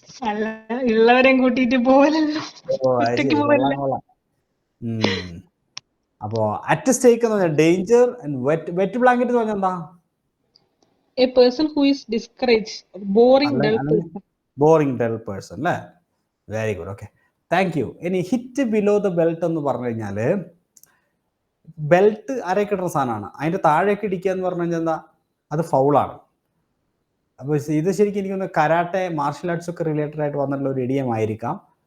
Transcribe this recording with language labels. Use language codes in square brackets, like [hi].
[ml] അല്ല, ഉള്ളവരെയും കൂട്ടിയിട്ട് പോവലല്ലോ, ഓ അത് ഒറ്റയ്ക്ക് ശരി, പോവല്ല. കൊള്ളാം. അപ്പോ അറ്റ് സ്റ്റേക്ക് എന്ന് പറഞ്ഞാൽ ഡേഞ്ചർ. വെറ്റ് ബ്ലാങ്കറ്റ് എന്ന് പറഞ്ഞാൽ എന്താ? [en] A person who is discouraged, boring, dull person. Boring dull person അല്ലേ? Very good, okay, thank you. [ml] ഇനി ഹിറ്റ് ബിലോ ദ ബെൽറ്റ് എന്ന് പറഞ്ഞു കഴിഞ്ഞാല്, ബെൽറ്റ് അരയൊക്കെ ഇടുന്ന സാധനമാണ്, അതിന്റെ താഴേക്ക് ഇടിക്കുക എന്ന് പറഞ്ഞു കഴിഞ്ഞാൽ എന്താ? അത് ഫൗളാണ്. അപ്പോൾ ഇത് ശരിക്കും എനിക്കൊന്ന് കരാട്ടെ, മാർഷൽ ആർട്സ് ഒക്കെ റിലേറ്റഡ് ആയിട്ട് വന്നിട്ടുള്ള ഒരു ഇടിയമായിരിക്കാം.